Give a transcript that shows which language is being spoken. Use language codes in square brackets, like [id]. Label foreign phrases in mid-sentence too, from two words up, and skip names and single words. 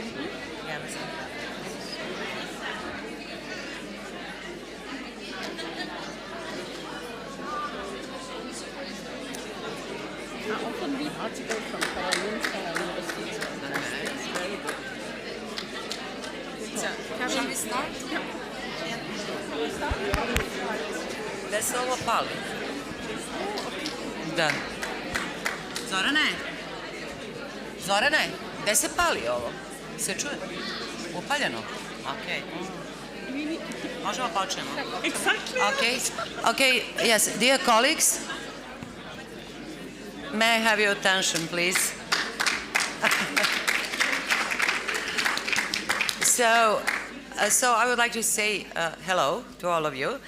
[en] I often read articles from Karolinska University. It's very good. So, shall we start? [sr] Da se ovo pali. Da. Zorane, gde se pali ovo? Se čuje? Upaljeno? Ok. Možemo počnemo? [en] Exactly. Okay, yes, dear colleagues, may I have your attention, please? So I would like to say hello to all of you.